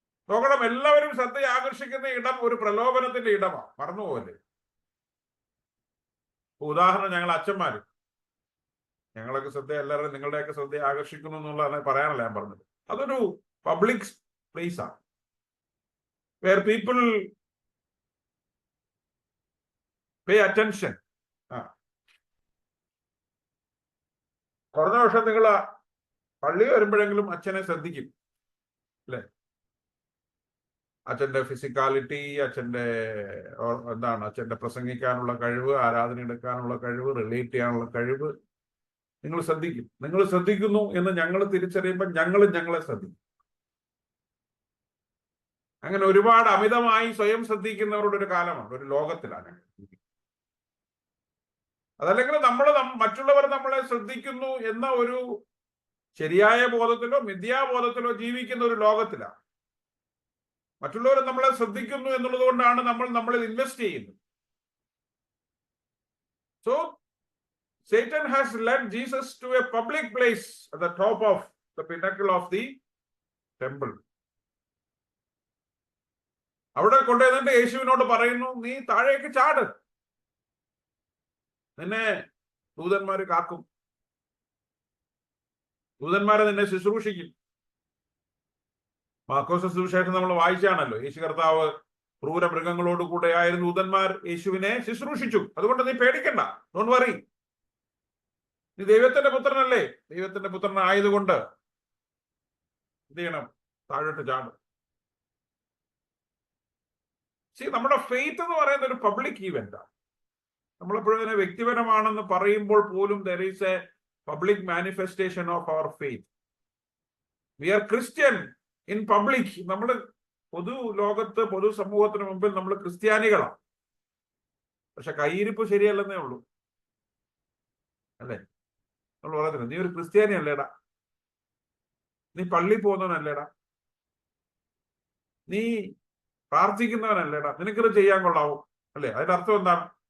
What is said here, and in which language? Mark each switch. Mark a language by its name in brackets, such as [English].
[Malayalam] നോക്കണം, എല്ലാവരും ശ്രദ്ധ ആകർഷിക്കുന്ന ഇടം ഒരു പ്രലോഭനത്തിന്റെ ഇടമാണ്. മറന്നുപോലെ. ഉദാഹരണം, ഞങ്ങൾ അച്ഛന്മാര്, ഞങ്ങളൊക്കെ ശ്രദ്ധ, എല്ലാവരും നിങ്ങളുടെയൊക്കെ ശ്രദ്ധ ആകർഷിക്കുന്നു എന്നുള്ളതാണ് പറയാനല്ല ഞാൻ പറഞ്ഞത്. അതൊരു പബ്ലിക് പ്ലേസ് ആണ്. [English] where people pay attention. [Malayalam] കുറഞ്ഞ വർഷം നിങ്ങൾ പള്ളി വരുമ്പോഴെങ്കിലും അച്ഛനെ ശ്രദ്ധിക്കും അല്ലെ? അച്ഛന്റെ ഫിസിക്കാലിറ്റി, അച്ഛന്റെ അച്ഛന്റെ പ്രസംഗിക്കാനുള്ള കഴിവ്, ആരാധന എടുക്കാനുള്ള കഴിവ്, റിലേറ്റ് ചെയ്യാനുള്ള കഴിവ് നിങ്ങൾ ശ്രദ്ധിക്കും. നിങ്ങൾ ശ്രദ്ധിക്കുന്നു എന്ന് ഞങ്ങൾ തിരിച്ചറിയുമ്പോൾ ഞങ്ങളെ ശ്രദ്ധിക്കും. അങ്ങനെ ഒരുപാട് അമിതമായി സ്വയം ശ്രദ്ധിക്കുന്നവരുടെ ഒരു കാലമാണ്, ഒരു ലോകത്തിലാണ്. അതല്ലെങ്കിൽ മറ്റുള്ളവർ നമ്മളെ ശ്രദ്ധിക്കുന്നു എന്ന ഒരു ശരിയായ ബോധത്തിലോ മിഥ്യാബോധത്തിലോ ജീവിക്കുന്ന ഒരു ലോകത്തിലാണ്. മറ്റുള്ളവർ നമ്മളെ ശ്രദ്ധിക്കുന്നു എന്നുള്ളത് കൊണ്ടാണ് നമ്മളിൽ ഇൻവെസ്റ്റ് ചെയ്യുന്നത്. [English] So Satan has led Jesus to a public place at the top of the pinnacle of the temple. [Malayalam] അവിടെ കൊണ്ടുവന്നിട്ട് യേശുവിനോട് പറയുന്നു, നീ താഴേക്ക് ചാട്, നിന്നെ ദൂതന്മാര് കാക്കും, ദൂതന്മാരെ നിന്നെ ശുശ്രൂഷിക്കും. മാർക്കോസ് സുവിശേഷം നമ്മൾ വായിച്ചാണല്ലോ, യേശു കർത്താവ് ക്രൂര മൃഗങ്ങളോട് കൂടെ ആയിരുന്നു ദൂതന്മാർ യേശുവിനെ ശുശ്രൂഷിച്ചു. അതുകൊണ്ട് നീ പേടിക്കണ്ട, [English] don't worry, [Malayalam] നീ ദൈവത്തിന്റെ പുത്രനല്ലേ, ദൈവത്തിന്റെ പുത്രനായതുകൊണ്ട് എന്ത് ചെയ്യണം? താഴോട്ട് ചാടും. നമ്മുടെ ഫെയ്ത്ത് എന്ന് പറയുന്ന ഒരു പബ്ലിക് ഈവെന്റാണ്. നമ്മളെപ്പോഴും ഇതിനെ വ്യക്തിപരമാണെന്ന് പറയുമ്പോൾ പോലും [English] there is a public manifestation of our faith. We are Christian in public. [Malayalam] നമ്മൾ പൊതു ലോകത്ത്, പൊതു സമൂഹത്തിന് മുമ്പിൽ നമ്മൾ ക്രിസ്ത്യാനികളാണ്. പക്ഷെ കയ്യിരിപ്പ് ശരിയല്ലെന്നേ ഉള്ളൂ അല്ലേ? നമ്മൾ പറയുന്നത്, നീ ഒരു ക്രിസ്ത്യാനി അല്ലേടാ, നീ പള്ളി പോകുന്നവനല്ലേടാ, നീ പ്രാർത്ഥിക്കുന്നവനല്ലേടാ, നിനക്കിത് ചെയ്യാൻ കൊള്ളാവും അല്ലേ? അതിന്റെ അർത്ഥം എന്താണ്?